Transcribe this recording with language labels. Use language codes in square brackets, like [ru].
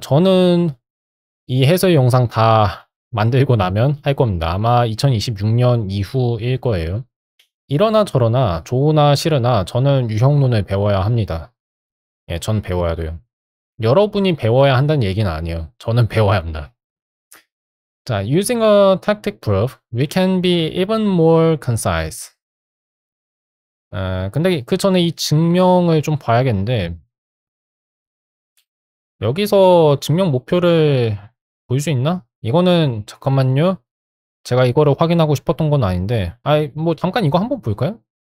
[ko] 저는 이 해설 영상 다 만들고 나면 할 겁니다. 아마 2026년 이후일 거예요. 이러나 저러나 좋으나 싫으나 저는 유형론을 배워야 합니다. 예, 전 배워야 돼요. 여러분이 배워야 한다는 얘기는 아니에요. 저는 배워야 합니다. [en] 자, using a tactic proof, we can be even more concise. [ko] 근데 그 전에 이 증명을 좀 봐야겠는데 여기서 증명 목표를 볼 수 있나? 이거는 잠깐만요. 제가 이거를 확인하고 싶었던 건 아닌데 뭐 잠깐 이거 한번 볼까요?